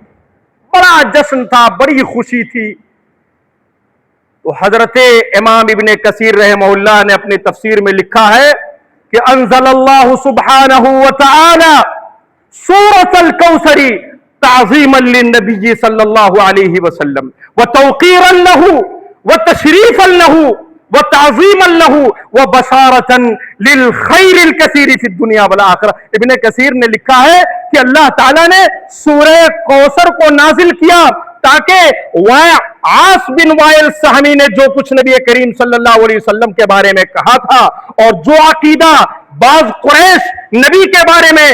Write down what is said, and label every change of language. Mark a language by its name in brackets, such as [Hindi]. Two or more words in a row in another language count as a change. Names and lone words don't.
[Urdu] بڑا جشن تھا، بڑی خوشی تھی۔ تو حضرت امام ابن کثیر رحمہ اللہ نے اپنی تفسیر میں لکھا ہے کہ [Arabic] انزل اللہ سبحانہ وتعالی سورۃ الکوثر تعظیما للنبی صلی اللہ علیہ وسلم وتوقیرا له وتشریفا له وتعظیما له وبشارة للخیر الکثیر فی الدنیا والآخرہ۔ [Urdu] ابن کثیر نے لکھا ہے کہ اللہ تعالیٰ نے سورہ کوثر کو نازل کیا تاکہ عاص بن وائل سہمی نے جو کچھ نبی کریم صلی اللہ علیہ وسلم کے بارے میں کہا تھا اور جو عقیدہ بعض قریش نبی کے بارے میں